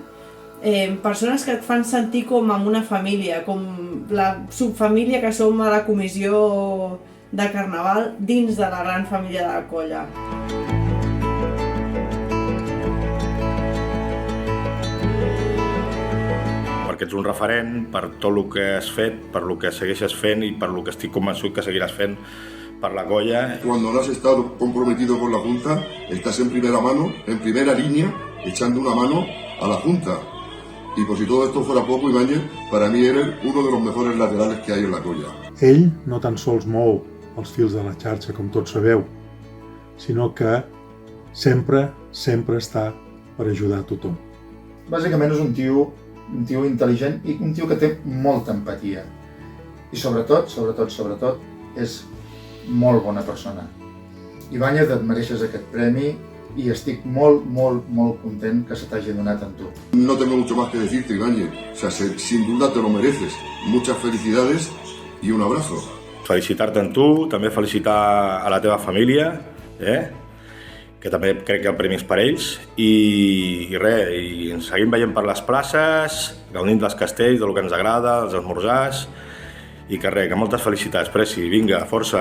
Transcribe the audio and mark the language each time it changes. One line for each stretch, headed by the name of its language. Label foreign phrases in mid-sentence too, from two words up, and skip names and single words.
Catalan: Persones que et fan sentir com amb una família, com la subfamília que som a la comissió de Carnaval dins de la gran família de la colla. Perquè ets un referent per tot el que has fet, per el que segueixes fent i per el que estic convençut que seguiràs fent per la colla.
Spanish: Cuando no has estado comprometido con la Junta, estás en primera mano, en primera línea, echando una mano a la Junta. Y por si todo esto fuera poco, Ibáñez, para mí eres uno de los mejores laterales que hay en la colla.
Catalan: Ell no tan sols mou els fils de la xarxa, com tots sabeu, sinó que sempre està per ajudar a tothom. Bàsicament és un tio intel·ligent i un tio que té molta empatia. I sobretot, és molt bona persona. Ibáñez, et mereixes aquest premi i estic molt, molt, molt content que se t'hagi donat amb tu.
Spanish: No tengo mucho más que decirte, Ibáñez. O sea, sin duda te lo mereces. Muchas felicidades y un abrazo.
Catalan: Felicitar-te en tu, també felicitar a la teva família, que també crec que el premi és per ells, i res, i ens seguim veient per les places, gaudint dels castells, del que ens agrada, dels esmorzars, i que res, que moltes felicitats, Preci, vinga, força.